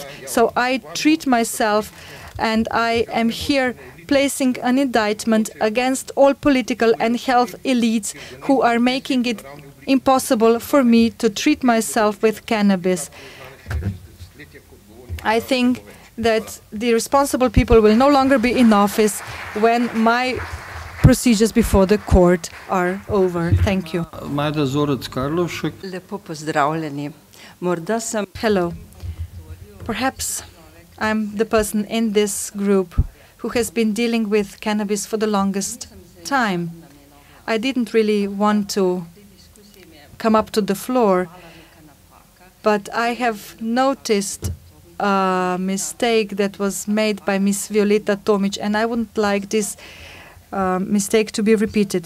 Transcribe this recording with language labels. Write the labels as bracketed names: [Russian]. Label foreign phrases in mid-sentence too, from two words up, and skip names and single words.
[English] So I treat myself, and I am here placing an indictment against all political and health elites who are making it impossible for me to treat myself with cannabis. I think that the responsible people will no longer be in office when my procedures before the court are over. Thank you. Majda Zorec Karlovšek. [Slovenian] Lepo pozdravljeni. Morda sem [English] Hello. Perhaps I'm the person in this group who has been dealing with cannabis for the longest time. I didn't really want to come up to the floor, but I have noticed a mistake that was made by Miss Violeta Tomic, and I wouldn't like this mistake to be repeated.